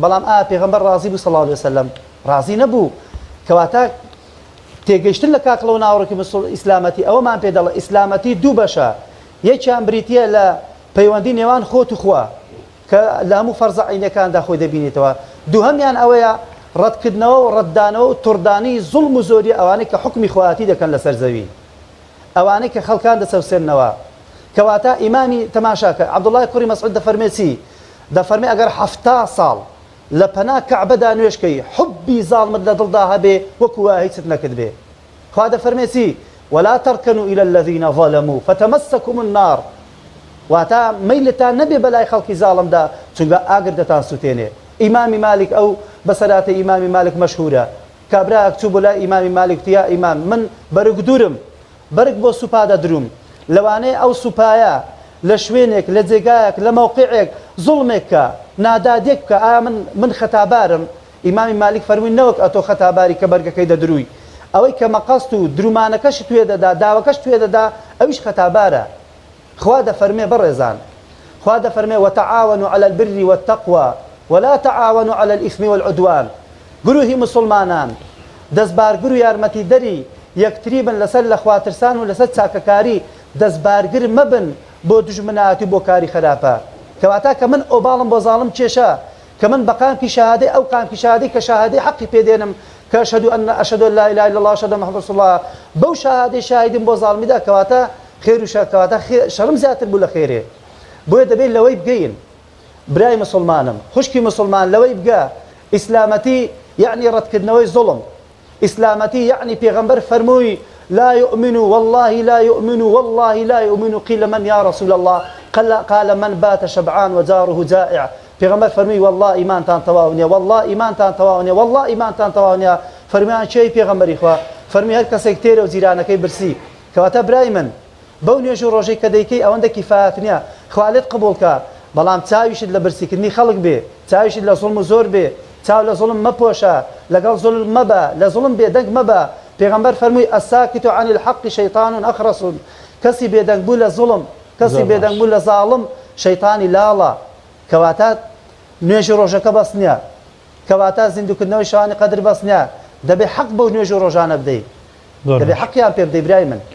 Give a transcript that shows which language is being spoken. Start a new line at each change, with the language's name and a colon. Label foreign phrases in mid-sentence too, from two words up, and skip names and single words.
Central Kurdish: بەڵام پێغەمبەر ڕازی بوو
Arabic: صلی الله علیه وسلم
Central Kurdish: ڕازی نەبوو. کەواتە تێگەیشتن لە کاکڵە و ناوەڕۆکی ئیسلامەتی ئەوەمان پێ دەڵێ ئیسلامەتی دوو بەشە، یەکیان بریتیە لە پەیوەندی نێوان خۆت و خوا کە لە هەموو فەرزە عینەکاندا خۆی دەبینێتەوە، دووهەمیان ئەوەیە ڕەتکردنەوە و ڕەتدانەوە و توڕدانی زوڵم و زۆری ئەوانەی کە حکمی خواتی دەکەن لەسەر زەوی، ئەوانەی کە خەڵکان دەچەوسێننەوە. کەواتە ئیمامی تەماشاکە عەبدوڵڵای کوڕی مەسعود دەفەرمێ دەفەرمێ ئەگەر 70 ساڵ لە پەنا کەعبەدا نوێشکەی حبی زاڵمت لە دڵدا هەبێ وەکو وا هیچت نەکرد بێ. خوا دەفەرمێ
Arabic: ولا تركنوا إلى الذين ظلموا فتمسكم النار،
Central Kurdish: واتە مەیلتان نەبێ بەلای خەڵکی زاڵمدا چونکە ئاگر دەتان سوتێنێ. ئیمامی مالک ئەو بەسەراتی ئیمامی مالک مەشهورە، کابراەک چوو بۆ لای ئیمامی مالک وتیا ئیمام من بەرگ دوورم، بەرگ بۆ سوپا دەدروم، لەوانەیە ئەو سوپایە لە شوێنێک لە جێگایەک لە مەوقعێک زوڵمێک کە نادادێک بکە، ئایا من خەتابارم؟ ئیمامی مالک فەرمووی نەوەک ئەتۆ خەتاباری کە بەرگەکەی دەدروی، ئەوەی کە مەقەست و درومانەکەش توێ دەدا، داوەکەش توێ دەدا، ئەویش خەتابارە. خوا دەفەرمێ بەڕێزان، خوا دەفەرمێ
Arabic: وتعاونوا على البر والتقوى ولا تعاونوا على الإثم والعدوان.
Central Kurdish: گروهی مسلمانان دەستبارگر و یارمەتی دەری یەکتری بن لەسەر لە خواترسان و لەسەر چاکەکاری، دەستبارگر مەبن بۆ دژمناتی بۆ کاری خراپە. کەواتە کە من ئۆباڵم بۆ زاڵم کێشە، کە من بە قامکی شەهادەی ئەو قامکی شەهادەی کە شەهادەی حەقی پێدێنم کە
Arabic: ئەشهد أن لا إله إلا الله وأشهد أن محمدا رسول الله،
Central Kurdish: بەو شەهادەی شاهیدم بۆ زاڵمیدا، کەواتە خێر و کەواتە شەڕم زیاتر بوو لە خێرێ. بۆیە دەبێت لەوەی بگەین برای مسلمانم، خوشکی مسلمان لەوەی بگە ئیسلامەتی یعنی ڕەتکردنەوەی زوڵم، ئیسلامەتی یعنی پێغەمبەر فەرمووی
Arabic: لا يؤمن والله لا يؤمن والله لا يؤمن قيل من يا رسول الله قال من بات شبعان وجاره جائع.
Central Kurdish: پێغەمبەر فەرمووی والله ئیمانتان تەواو نییە، والله ئیمانتان تەواو نییە، والله ئیمانتان تەواو نییە. فەرمیان چێی پێغەمبەری خوا؟ فەرمی هەر کەسێک تێرە و جیرانەکەی برسی. کەواتە برای من بەو نوێژ و ڕۆژەی کە دەیکەی ئەوەندە کیفایەت نییە، خوالێت قبوڵکە، بەڵام چاویشت لە برسیکردنی خەڵک بێ، چاویشت لە زوڵم و زۆر بێ، چاو لە زوڵم مەپۆشە، لەگەڵ زوڵم مەبە، لە زوڵم بێدەنگ مەبە. پێغەمبەر فەرمووی
Arabic: الساکت عن الحق شەیطان ئەخرس،
Central Kurdish: کەسی بێدەنگ بوو لە زوڵم، کەسی بێدەنگ بوو لە زاڵم شەیطانی لاڵە. کەواتە نوێژی ڕۆژەکە بەس نییە، کەواتە زیندوکردنەوەی شەوانی قەدر بەس نییە، دەبێ حەق بەو نوێژ و ڕۆژانە بدەیت، دەبێ حەقیان پێ بدەی برای من.